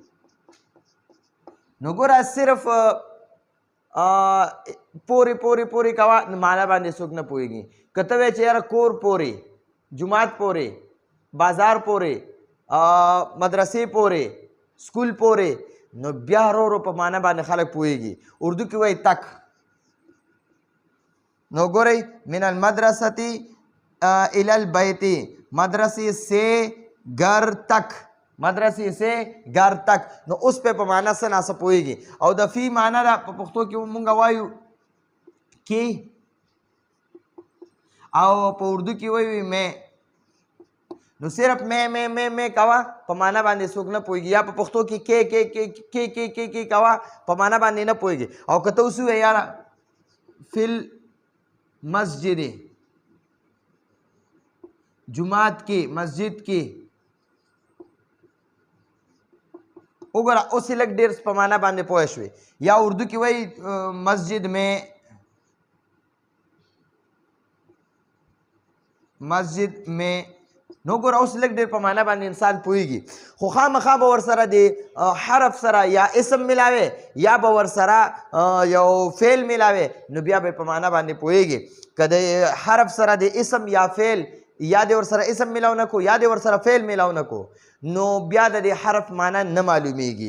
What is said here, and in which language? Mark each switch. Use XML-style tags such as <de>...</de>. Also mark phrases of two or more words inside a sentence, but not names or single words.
<ps>نو ګوره صرف پورې کوه معنا باندې څوک نه پوهیږي. که ته وایې چې یاره کور پورې، جومات پورې، بازار پورې، مدرسې پورې، سکول پورې، نو بیا ورو په معنا باندې خلک پوهیږي. اردو کې وایي تک. نو ګورئ</ps> <ar>من المدرسة الى البيت،</ar> <ur>مدرسے سے گھر تک، مدرسې سے گھر تک.</ur> <ps>نو اوس په معنا څه ناسه پوهېږي. او د فی معنا ده په پښتو کې مونږ وایو کې، او په اردو کې وایو مې. نو صرف مې کوه په معنا باندې څوک نه پوهېږي. یا په پښتو کې کې کوه په معنا باندې نه پوهېږي. او که ته اوس ووایې یاره فل مسجد، جماعت کې، مسجد کې، وګوره اوس یې لږ ډېر په معنا باندې پوه شوې. یا اردو کې وایي</ps> <ur>مسجد میں، مسجد میں.</ur> <ps>نو ګوره اوس لږ ډېر په معنا باندې انسان پوهېږي. خو خامخا به ورسره د حرف سره یا اسم ملاوې یا به ورسره یو فعل ملاوې، نو بیا به په معنا باندې پوهېږي. که د حرف سره د اسم یا فعل یا د ورسره اسم ملاو نه کو یا د ورسره فعل ملاو نه کو، نو بیا د دې حرف معنا نه معلومیږي.</ps>